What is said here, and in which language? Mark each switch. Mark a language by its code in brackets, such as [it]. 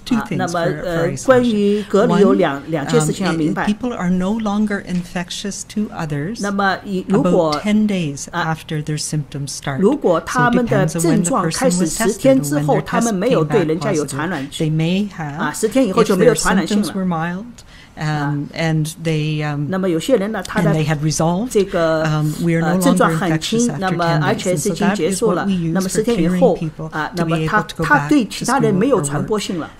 [zh] 那么关于隔离有两件事情要明白。 [en] People are no longer infectious to others. [zh] 那么如果 [en] 10 days after their symptoms start. [zh] 如果他们的症状开始10天之后，他们没有对人家有传染性10天以后就没有传染性了。 [en] and they [zh] 那么有些人呢，他的这个症状很轻，那么而且是已经结束了，那么10天以后那么他对其他人没有传播性了。